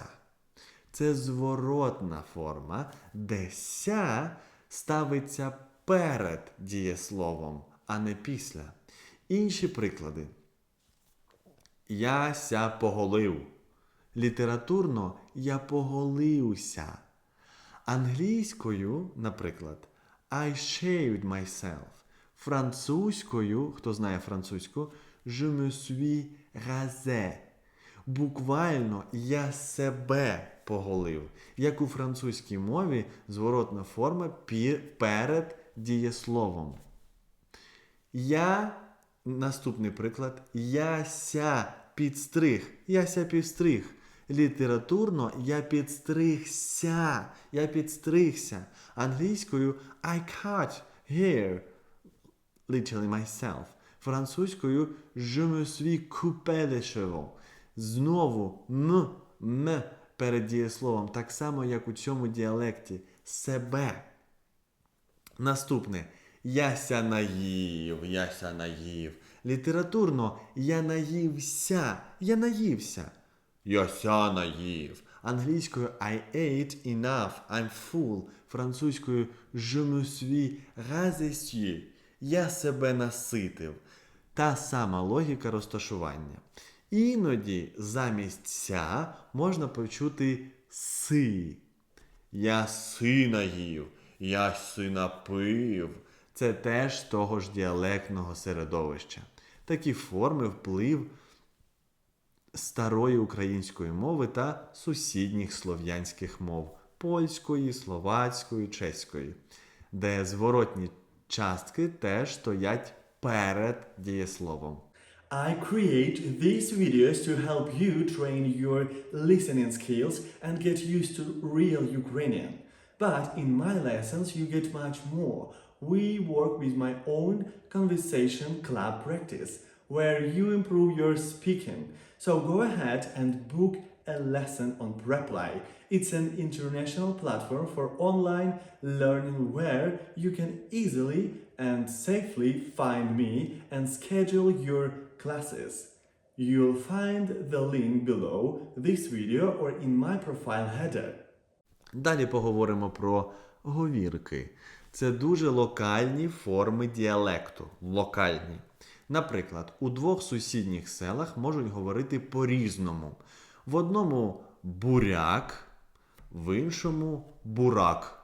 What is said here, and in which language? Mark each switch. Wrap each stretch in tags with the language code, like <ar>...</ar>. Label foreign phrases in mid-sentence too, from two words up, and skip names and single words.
<uk>Це зворотна форма, де «ся» ставиться перед дієсловом, а не після. Інші приклади. «Я-ся поголив». Літературно «я поголився». Англійською, наприклад,</uk> <en>I shaved myself.</en> <uk>Французькою, хто знає французьку,</uk> <fr>je me suis rasé.</fr> <uk>Буквально «я себе поголив». Як у французькій мові зворотна форма перед дієсловом. Наступний приклад. Я-ся підстриг. Я-ся підстриг. Літературно «я підстригся». Я підстригся. Англійською</uk> <en>I cut hair. Literally myself.</en> <uk>Французькою</uk> <fr>je me suis coupé les cheveux.</fr> <uk>Знову м перед дієсловом, так само, як у цьому діалекті. Себе. Наступне. Я-ся наїв, я-ся наїв. Літературно я наївся, я наївся. Я-ся наїв. Англійською</uk> <en>I ate enough, I'm full.</en> <uk>Французькою</uk> <fr>je me suis rassasié.</fr> <uk>Я себе наситив. Та сама логіка розташування. Іноді замість «ся» можна почути «си». Я си наїв, я си напив. Це теж того ж діалектного середовища. Такі форми вплив старої української мови та сусідніх слов'янських мов – польської, словацької, чеської, де зворотні частки теж стоять перед дієсловом.</uk> <en>I create these videos to help you train your listening skills and get used to real Ukrainian. But in my lessons you get much more. We work with my own conversation club practice, where you improve your speaking. So go ahead and book a lesson on Preply. It's an international platform for online learning where you can easily and safely find me and schedule your classes. You'll find the link below this video or in my profile header.</en> <uk>Далі поговоримо про говірки. Це дуже локальні форми діалекту. Локальні. Наприклад, у двох сусідніх селах можуть говорити по-різному. В одному буряк, в іншому бурак.</uk>